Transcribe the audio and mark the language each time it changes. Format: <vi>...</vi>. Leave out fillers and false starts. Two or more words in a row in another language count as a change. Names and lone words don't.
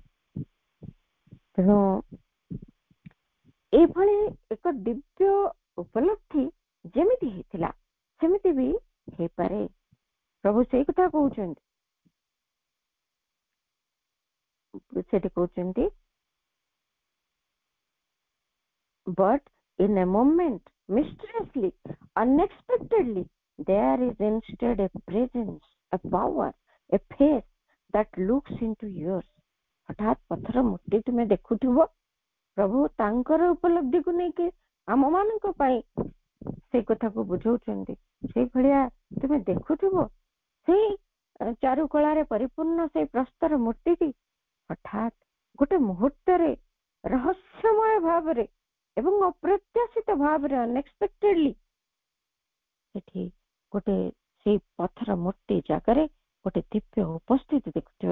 <or>ତେଣୁ ଏଭଳି ଏକ ଦିବ୍ୟ ଉପଲବ୍ଧି ଯେମିତି ହେଇଥିଲା ସେମିତି ବି ହେଇପାରେ। ପ୍ରଭୁ ସେଇ କଥା କହୁଛନ୍ତି। ସେଠି କହୁଛନ୍ତି</or> <en>but in a moment, mysteriously, unexpectedly, there is instead a presence, a power, a face that looks into yours.</en> <or>ହଠାତ୍ ପଥର ମୂର୍ତ୍ତି ତୁମେ ଦେଖୁଥିବ, ପ୍ରଭୁ ତାଙ୍କର ଉପଲବ୍ଧିକୁ ନେଇକି ଆମ ମାନଙ୍କ ପାଇଁ ସେଇ କଥାକୁ ବୁଝଉଛନ୍ତି। ସେଇଭଳିଆ ତୁମେ ଦେଖୁଥିବ ସେଇ ଚାରୁକଳାରେ ପରିପୂର୍ଣ୍ଣ ସେଇ ପ୍ରସ୍ତର ମୂର୍ତ୍ତିଟି ହଠାତ୍ ଗୋଟେ ମୁହୂର୍ତ୍ତରେ ରହସ୍ୟମୟ ଭାବରେ ଏବଂ ଅପ୍ରତ୍ୟାଶିତ ଭାବରେ ଅନଏକ୍ସପେକ୍ଟେଡଲି ସେଠି ଗୋଟେ ସେଇ ପଥର ମୂର୍ତ୍ତି ଜାଗାରେ ଗୋଟେ ଦିବ୍ୟ ଉପସ୍ଥିତି ଦେଖୁଥିବ।</or>